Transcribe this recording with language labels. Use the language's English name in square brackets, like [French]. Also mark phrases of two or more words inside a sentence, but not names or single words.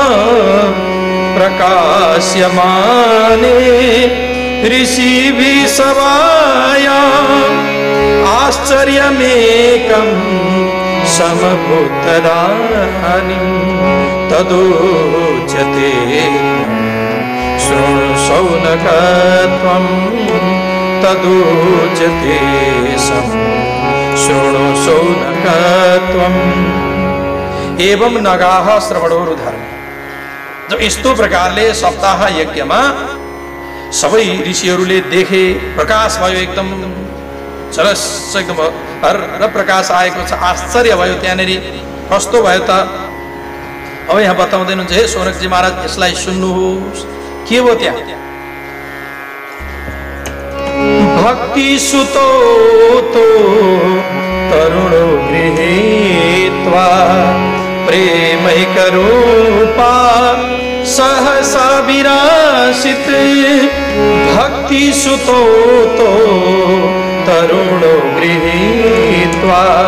[Sanskrit] प्रकाश्यमाने ऋषिभिः सवाया आश्चर्यमेकं समभूतदानीं तदोच्यते शृणु शौनक त्वं तदोच्यते शृणु शौनक त्वं। एवं नगाः श्रवणोरुधर्मे, [Nepali] जो यस्तो प्रकारले सप्ताह यज्ञमा सबै ऋषिहरूले देखे, प्रकाश भयो, एकदम चरस एकदम हर प्रकाश आएको छ। आश्चर्य भयो त्यहाँनिर, कस्तो भयो त अब यहाँ बताउँदै हुनुहुन्छ। हे सौनकजी महाराज यसलाई सुन्नुहोस्, के हो त्यहाँ। [Sanskrit] भक्ति सुतो तो तरुणो गृहीत्वा प्रेमैक रूपा सहसा विरासित। भक्ति सुतो तो तरुणो गृहीत्वा